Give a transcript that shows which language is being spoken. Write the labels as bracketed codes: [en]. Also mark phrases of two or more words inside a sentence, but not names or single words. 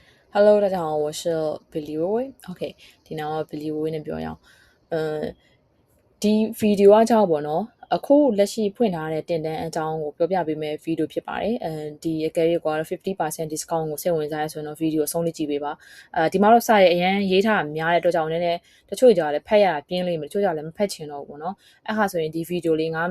[my] Hello， [zh] 大家好，我是 [my] Billy 微微。OK，ဒီနောက် Billy 微微နဲ့ပြောရအောင်။ဒီ video ကကြောက်ပေါ့နော်။အခုလက်ရှိဖွင့်ထားတဲ့တင်တန်းအကြောင်းကိုပြောပြပေးမယ့် video ဖြစ်ပါတယ်။ဒီအကယ်၍ကွာ50% discount ကိုစိတ်ဝင်စားရဆိုရင်တော့ video အဆုံးလေးကြည့်ပေးပါ။ဒီမှာတော့စာရေးအရင်ရေးထားများတဲ့အတွက်ကြောင့်လည်းတချို့ကြလည်းဖတ်ရတာပြင်းလိမ့်မယ်တချို့ကြလည်းမဖတ်ချင်တော့ဘူးပေါ့နော်။အဲ့ဟာဆိုရင်ဒီ video လေး9မိ